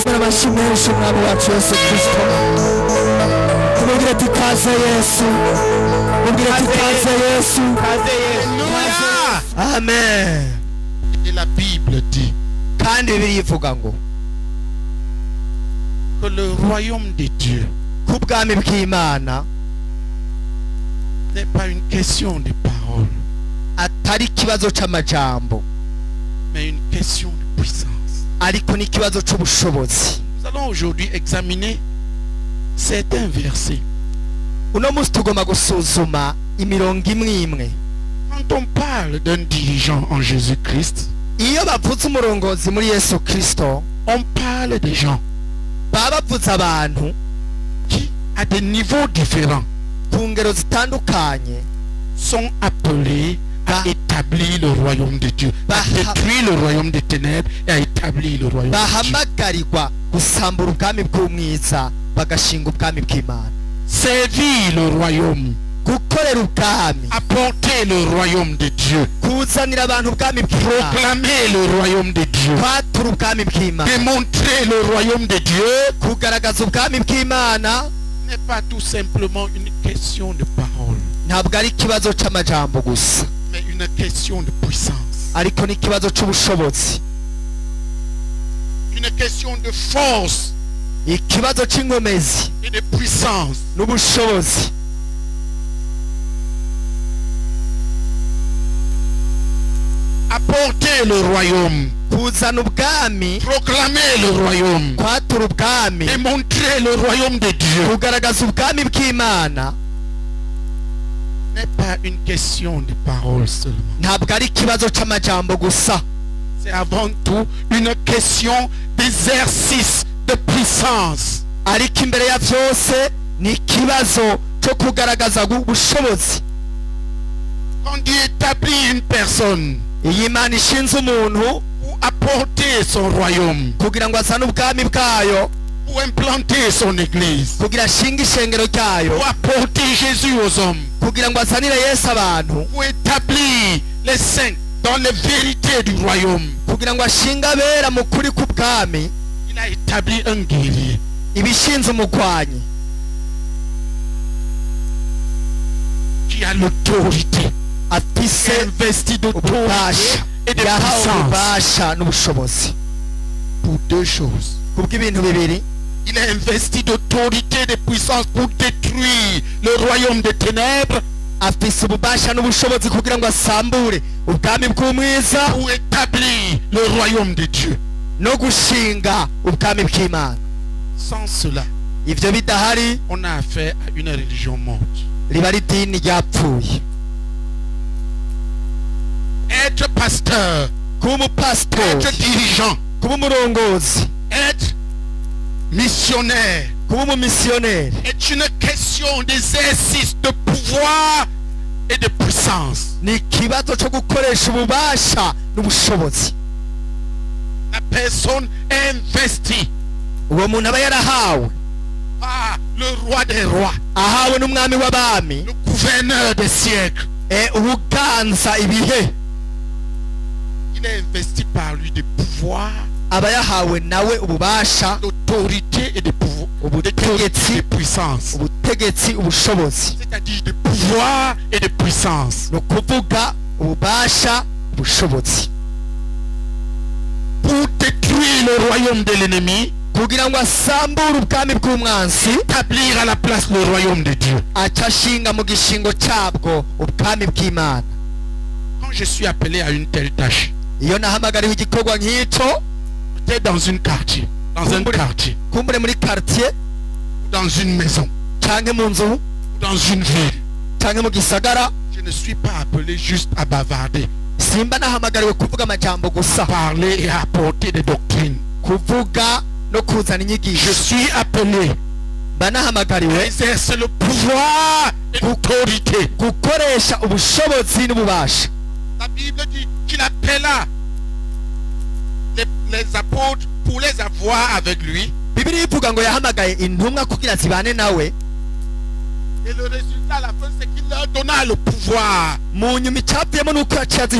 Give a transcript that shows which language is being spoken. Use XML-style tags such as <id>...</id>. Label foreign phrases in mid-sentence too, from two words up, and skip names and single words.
<rn>amashyi menshi umwami wacu Yesu Kristo. Tumubwire ati kaze Yesu. Tumubwire ati kaze Yesu. Amen.</rn> <fr>Et la Bible dit</fr> <rn>kandi Bibiliya ivuga ngo</rn> <fr>que le royaume de Dieu</fr> <rn>kubwami bw'Imana</rn> <fr>n'est pas une question de parole,</fr> <rn>atari kibazo c'amajambo,</rn> <fr>mais une question de puissance.</fr> <rn>ariko ni kibazo c'ubushobozi.</rn> <fr>Nous allons aujourd'hui examiner certains versets.</fr> <rn>Uno musi tugomba gusuzuma imirongo imwe imwe.</rn> <fr>Quand on parle d'un dirigeant en Jésus-Christ,</fr> <rn>iyo bavuze umurongozi muri Yesu Kristo,</rn> <fr>on parle des gens</fr> <rn>baba bavuze abantu</rn> <fr>qui, à des niveaux différents,</fr> <rn>ku ngero zitandukanye</rn> <fr>sont appelés à établir le royaume de Dieu, à détruire le royaume des ténèbres et à établir le royaume de Dieu.</fr> <rn>bahamagarirwa gusambura ubwami bw'umwiza bagashinga ubwami bw'Imana,</rn> <fr>Servir le royaume,</fr> <rn>gukorera ubwami,</rn> <fr>apporter le royaume de Dieu,</fr> <rn>kuzanira abantu ubwami bw'Imana,</rn> <fr>proclamer le royaume de Dieu,</fr> <rn>kwatura ubwami bw'Imana,</rn> <fr>démontrer le royaume de Dieu</fr> <rn>kugaragaza ubwami bw'Imana</rn> <fr>n'est pas tout simplement une question de parole,</fr> <rn>ntabwo ari ikibazo c'amajambo gusa,</rn> <fr>mais une question de puissance,</fr> <rn>ariko ni ikibazo c'ubushobozi,</rn> <fr>une question de force</fr> <rn>ikibazo c'inkomezi</rn> <fr>et de puissance.</fr> <rn>n'ubushobozi.</rn> <fr>Apporter le royaume,</fr> <rn>kuzana ubwami,</rn> <fr>proclamer le royaume,</fr> <rn>kwatura ubwami,</rn> <fr>démontrer le royaume de Dieu</fr> <rn>kugaragaza ubwami bw'Imana</rn> <fr>n'est pas une question de parole seulement.</fr> <rn>ntabwo ari ikibazo c'amajambo gusa,</rn> <fr>C'est avant tout une question d'exercice de puissance.</fr> <rn>ariko imbere ya byose ni ikibazo cyo kugaragaza ubushobozi.</rn> <fr>Quand Dieu établit une personne</fr> <rn>Iyi Imana ishinze umuntu</rn> <fr>pour apporter son royaume,</fr> <rn>kugira ngo azane ubwami bwayo,</rn> <fr>pour implanter son église,</fr> <rn>kugira ashinge ishengero ryayo,</rn> <fr>pour apporter Jésus aux hommes,</fr> <rn>kugira ngo azanire Yesu abantu,</rn> <fr>pour établir les saints dans les vérités du royaume,</fr> <rn>kugira ngo ashinge abera mu kuri k'ubwami,</rn> <fr>il a établi un guerrier.</fr> <rn>ibishinze umugwanyi</rn> <fr>Qui a l'autorité,</fr> <rn>afise</rn> <fr>investi d'autorité</fr> <rn>ububasha,</rn> <fr>et de</fr> <rn>yahawe</rn> <fr>puissance</fr> <rn>ububasha n'ubushobozi</rn> <fr>pour deux choses.</fr> <rn>kubw'ibintu bibiri.</rn> <fr>Il est investi d'autorité et de puissance pour détruire le royaume des ténèbres,</fr> <rn>afise ububasha n'ubushobozi kugira ngo asambure ubwami bw'umwiza</rn> <fr>pour établir le royaume de Dieu.</fr> <rn>no gushinga ubwami bw'Imana.</rn> <fr>Sans cela,</fr> <rn>Ivyo bidahari</rn> <fr>on a affaire à une religion morte.</fr> <rn>riba ari idini ryapfuye.</rn> <fr>Être pasteur,</fr> <rn>Kuba umupasitori,</rn> <fr>être dirigeant,</fr> <rn>kuba umurongozi,</rn> <fr>être missionnaire</fr> <rn>kuba umumisiyoneri</rn> <fr>est une question d'exercice de pouvoir et de puissance.</fr> <rn>ni ikibazo cyo gukoresha ububasha n'ubushobozi.</rn> <fr>La personne est investie</fr> <rn>Uwo muntu aba yarahawe,</rn> <fr>par le roi des rois,</fr> <rn>ahawe n'umwami w'abami,</rn> <fr>le gouverneur des siècles.</fr> <rn>ubuganza ibihe,</rn> <fr>Il est investi par lui de pouvoir,</fr> <rn>aba yahawe nawe ububasha,</rn> <fr>d'autorité et de pouvoir,</fr> <rn>ubutegetsi,</rn> <fr>de puissance.</fr> <rn>ubutegetsi, ubushobozi.</rn> <fr>C'est-à-dire de pouvoir et de puissance.</fr> <rn>Ni ukuvuga ububasha, ubushobozi,</rn> <fr>Pour détruire le royaume de l'ennemi,</fr> <rn>kugira ngo asambure ubwami bw'umwansi,</rn> <fr>établir à la place le royaume de Dieu.</fr> <rn>aca ashinga mu gishingo cyabwo ubwami bw'Imana.</rn> <fr>Quand je suis appelé à une telle tâche,</fr> <rn>Iyo nahamagariwe igikorwa nk'icyo,</rn> <fr>peut-être dans un quartier,</fr> <rn>kumbure muri quartier,</rn> <fr>ou dans une maison,</fr> <rn>canke mu nzu,</rn> <fr>ou dans une ville,</fr> <rn>canke mu gisagara,</rn> <fr>je ne suis pas appelé juste à bavarder,</fr> <rn>simba nahamagariwe kuvuga amajambo gusa,</rn> <fr>parler et à apporter des doctrines.</fr> <rn>kuvuga no kuzana</rn> <fr>Je</fr> <rn>inyigisho.</rn> <fr>suis appelé</fr> <rn>Mba</rn> <fr>à</fr> <rn>nahamagariwe</rn> <fr>exercer le pouvoir et l'autorité.</fr> <rn>gukoresha ubushobozi n'ububasha.</rn> <fr>La Bible dit qu'il appela les apôtres pour les avoir avec lui.</fr> <rn>Bibiliya ivuga ngo yahamagaye intumwa kugira zibane nawe,</rn> <fr>Et le résultat à la fin, c'est qu'il leur donna le pouvoir,</fr> <rn>mu nyuma icyavuyemo nuko yaciye aziha</rn>